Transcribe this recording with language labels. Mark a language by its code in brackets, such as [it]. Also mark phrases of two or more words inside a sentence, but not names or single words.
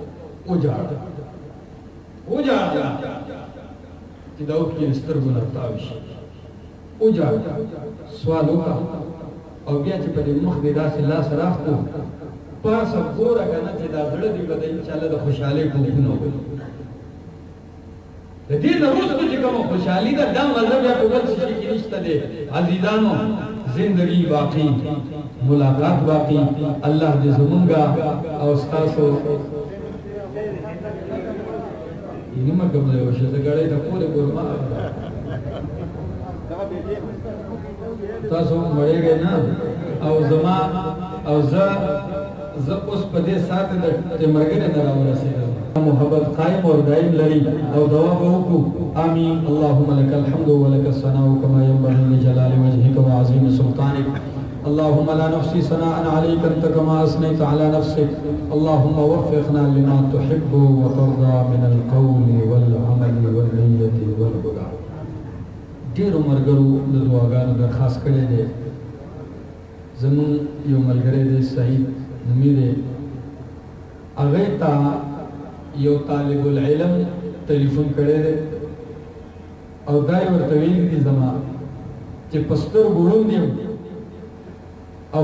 [ps] وجاړه چې دا اوښکې له سترګو نه تاوې شي وجاړه سوال وکړه او بیا چې په دې مخ دې داسې لاس راښکو پاسه ګوره که نه چې دا زړه دې به د انشاءالله د خوشحالۍ ټوپونه وکړي د دې نه وروسته چې کومه خوشحالي ده دا مزه بیا په بل څه کې نشته دی عزیزانو [ur] زندگی باقی ملاقات باقی [ps] الله دې زمونږه او ستاسو نیمه کومه یو څه غړې ته پوره ګورما تاسو مړېږئ نه او زما او زه اوس په دې ساعت د مرګ نه راورسېدم محبت قائم اور دائم لري او دوا به وکړو آمین [ar] اللهم لك الحمد ولك الثناء كما ينبغي لجلال وجهك وعظيم سلطانك اللهم لا نحصي ثناء عليك انت كما اثنيت على نفسك اللهم وفقنا لما تحب وترضى من القول والعمل والنية والهدى [ps] ډېرو ملګرو د دعاګانو درخواست کړی دی زمون یو ملګری دی سعید نومي دی هغې ته یو طالب العلم ټلیفون کړی دی او دا یې ورته ویلي دي زما چې په سترګو ړوند یم او